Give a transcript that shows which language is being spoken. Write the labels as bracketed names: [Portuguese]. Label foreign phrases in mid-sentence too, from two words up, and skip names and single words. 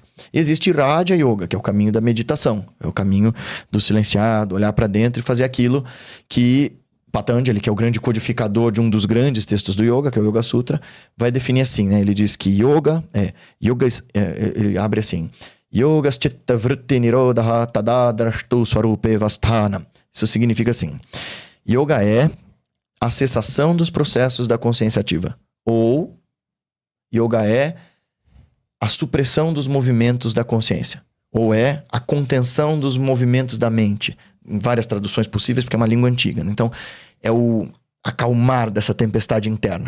[Portuguese] Existe Raja Yoga, que é o caminho da meditação, é o caminho do silenciado, olhar para dentro e fazer aquilo que Patanjali, que é o grande codificador de um dos grandes textos do yoga, que é o Yoga Sutra, vai definir assim, né? Ele diz que ele abre assim: [Sanskrit] Yogas chitta vritti nirodha tada drashtu swarupe vastana. [Portuguese] Isso significa assim: yoga é a cessação dos processos da consciência ativa. Ou yoga é a supressão dos movimentos da consciência. Ou é a contenção dos movimentos da mente. Em várias traduções possíveis, porque é uma língua antiga. Então, é o acalmar dessa tempestade interna.